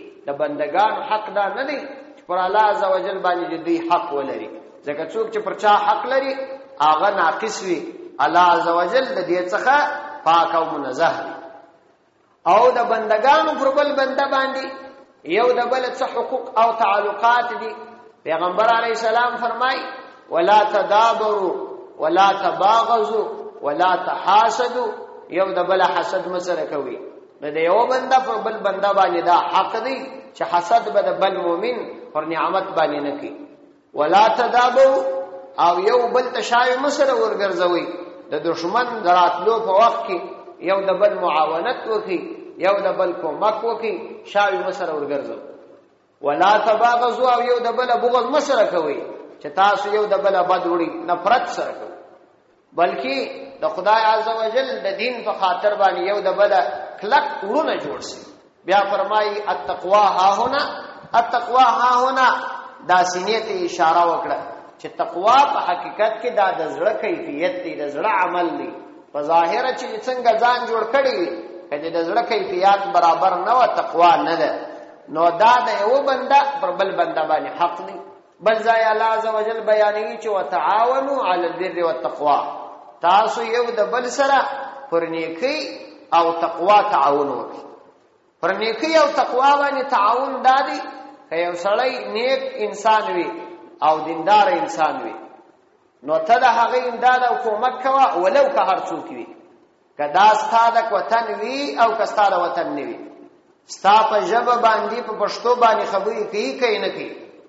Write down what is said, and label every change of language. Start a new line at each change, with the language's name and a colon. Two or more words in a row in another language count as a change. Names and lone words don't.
Pashto: د بندگانو حق دا نه دی پر الله عز وجل باندې دوی حق ولري ځکه څوک چې پر چا حق لري هغه ناقص وي الله عز وجل د دې څخه پاک او منزه دی. او د بندگانو پر بل بنده باندې یو د بل څه حقوق او تعلقات دي. پیغمبر
Arabic: علیه السلام
Pashto: فرمای
Arabic: ولا تدابروا ولا تباغضوا ولا تحاسدوا
Pashto: یو د بل حسد مسره کوي. د یو بنده پر بل بنده باندې دا حق دی چې حسد به د بل مؤمن پر نعمت باندې نه کوي.
Arabic: ولا تدابروا
Pashto: او یو بل تشای مسره ورګرځوي د دشمن دراتلو په وخت کې یو د بل معاونت وکي یو د بل کومک وکي شاوی مسره ورګرځو.
Arabic: ولا تباغضوا
Pashto: او یو د بل بغض مسره کوي چې تاسو یو د بل بد وړي نفرت سره کوي بلکې د خدای عز وجل د دین په خاطر باندې یو د بل کلک ورونه جوړ شي. بیا فرمایي
Arabic: التقوا ها هنا التقوا ها هنا
Pashto: دا سینې ته اشاره وکړه چې تقوا په حقیقت کې دا د زړه کیفیت دی د زړه عمل دی. په ظاهر چې څنګه ځان جوړ کړی وي کله د زړه کیفیت برابر نه و تقوا نه ده نو دا د یو بنده پر بل بنده باندې حق دی. بل ځای الله عز وجل بیانوي چې
Arabic: وتعاونوا علی البر والتقوا
Pashto: تاسو یو د بل سره پر نیکی او تقوا تعاون وکړئ. پر نیکی او تقوا باندې تعاون دادی که یو سړی نیک انسان وي او دیندار انسان وي نو ته د هغه امداد او کومک کوه ولو که هر څوک وي که دا ستا د وطن وي او که ستا د وطن نه وي ستا په ژبه باندې په پښتو باندې خبرې کوي که نه کوي